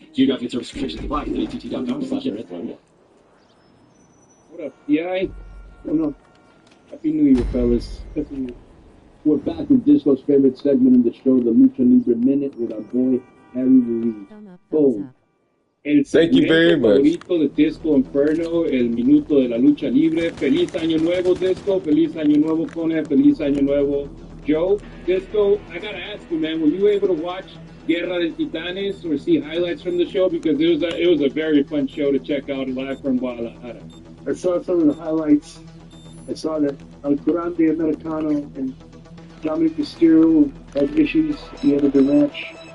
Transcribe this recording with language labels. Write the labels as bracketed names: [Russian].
[English] Geographic service restrictions apply at att.com/internet. What up, PI? Happy New Year, fellas. We're back with Disco's favorite segment in the show, the Lucha Libre Minute, with our boy, Harry Ruiz. Boom. Thank you very much. [Spanish] Favorito de Disco Inferno, el minuto de la lucha libre. Feliz año nuevo, Disco. Feliz año nuevo, Conan. Feliz año nuevo, Joe. [English] Disco, I gotta ask you, man, were you able to watch Guerra de Titanes or see highlights from the show? Because it was a very fun show to check out live from Guadalajara. I saw some of the highlights. I saw that El Grande Americano and Dominic Mysterio had issues at the end of the match.